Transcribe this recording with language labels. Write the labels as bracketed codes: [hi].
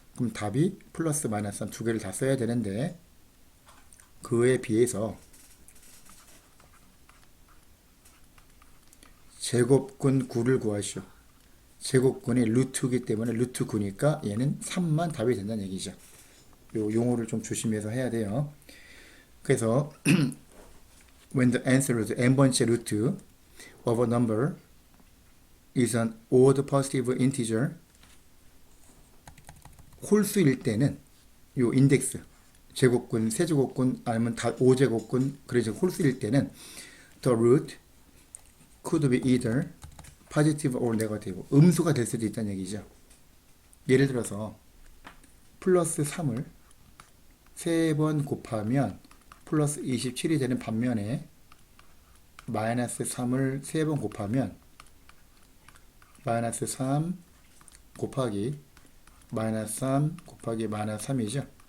[ko] 그럼 답이 플러스 마이너스 3 두 개를 다 써야 되는데 그에 비해서 제곱근 9를 구하시오. 제곱근이 루트이기 때문에 루트 9니까 얘는 3만 답이 된다는 얘기죠. 요 용어를 좀 조심해서 해야 돼요. 그래서 [en] when the answer is [ko] n번째 [en] root of a number is an odd positive integer [ko] 홀수일 때는 요 인덱스 제곱근, 세제곱근 아니면 다 5제곱근 그래서 홀수일 때는 [en] the root could be either positive or negative [ko] 음수가 될 수도 있다는 얘기죠. 예를 들어서 플러스 3을 3번 곱하면 플러스 27이 되는 반면에 마이너스 3을 3번 곱하면 마이너스 3 곱하기 마이너스 3 곱하기 마이너스 3이죠.